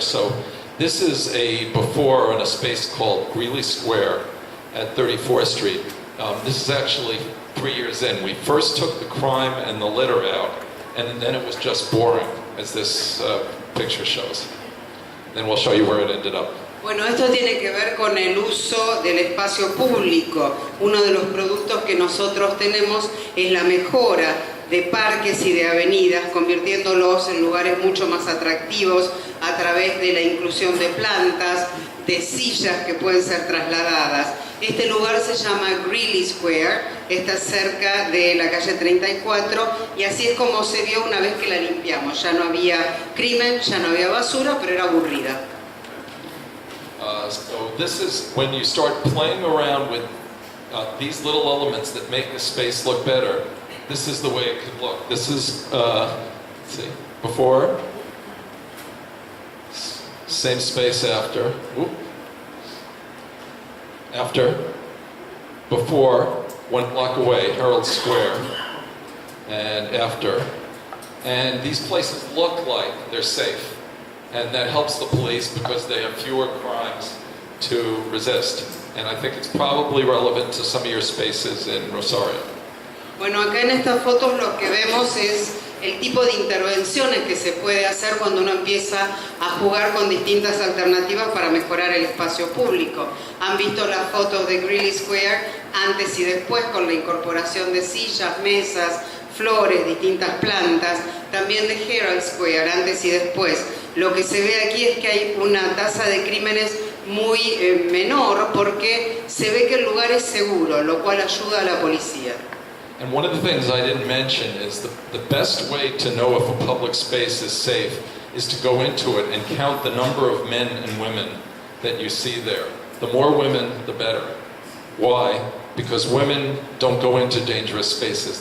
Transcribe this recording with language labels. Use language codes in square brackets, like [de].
[en] So this is a before on a space called Greeley Square at 34th Street. This is actually 3 years in. We first took the crime and the litter out, and then it was just boring, as this picture shows. Then we'll show you where it ended up. [es] Bueno, esto tiene que ver con el uso del espacio público. Uno de los productos que nosotros tenemos es la mejora de parques y de avenidas, convirtiéndolos en lugares mucho más atractivos a través de la inclusión de plantas, de sillas que pueden ser trasladadas. Este lugar se llama Greeley Square, está cerca de la calle 34 y así es como se vio una vez que la limpiamos. Ya no había crimen, ya no había basura, pero era aburrida. [en] So this is when you start playing around with these little elements that make the space look better. This is the way it could look. This is, let's see, before, same space after, after, before, 1 block away, Herald Square, and after. And these places look like they're safe. And that helps the police because they have fewer crimes to resist. And I think it's probably relevant to some of your spaces in Rosario. [es] Bueno, acá en estas fotos lo que vemos es el tipo de intervenciones que se puede hacer cuando uno empieza a jugar con distintas alternativas para mejorar el espacio público. Han visto las fotos de Greeley Square antes y después con la incorporación de sillas, mesas, flores, distintas plantas, también de Herald Square antes y después. Lo que se ve aquí es que hay una tasa de crímenes muy menor porque se ve que el lugar es seguro, lo cual ayuda a la policía. [en] And one of the things I didn't mention is the best way to know if a public space is safe is to go into it and count the number of men and women that you see there. The more women, the better. Why? Because women don't go into dangerous spaces.